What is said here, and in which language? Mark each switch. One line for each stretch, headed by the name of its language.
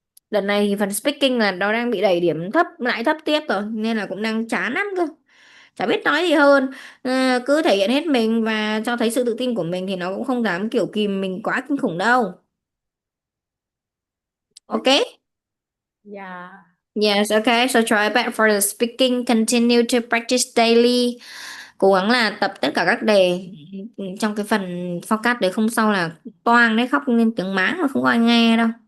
Vietnamese: Đợt này thì phần speaking là nó đang bị đẩy điểm thấp lại thấp tiếp rồi, nên là cũng đang chán lắm cơ, chả biết nói gì hơn. Cứ thể hiện hết mình và cho thấy sự tự tin của mình thì nó cũng không dám kiểu kìm mình quá kinh khủng đâu.
English: Ok. Yeah. Yes, okay. So try back for the speaking. Continue to practice daily.
Vietnamese: Cố gắng là tập tất cả các đề trong cái phần forecast đấy, không sau là toang đấy, khóc lên tiếng máng mà không có ai nghe đâu.